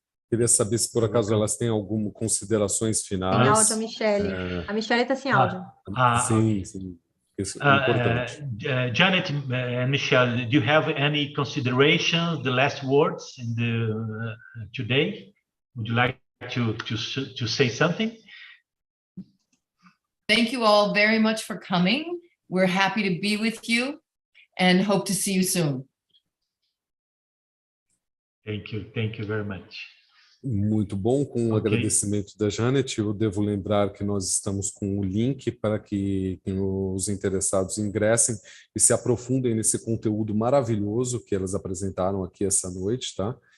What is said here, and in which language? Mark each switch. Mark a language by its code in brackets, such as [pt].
[pt] Queria saber se por acaso elas têm algumas considerações finais. Tem áudio, a Michelle. A Michelle está sem áudio. Sim, sim. Isso é importante. [en] Janet and Michelle, do you have any considerations, the last words in today? Would you like to say something? Thank you all very much for coming. We're happy to be with you and hope to see you soon. Thank you very much. [pt] Muito bom, com o agradecimento da Janet. Eu devo lembrar que nós estamos com o link para que os interessados ingressem e se aprofundem nesse conteúdo maravilhoso que elas apresentaram aqui essa noite, tá?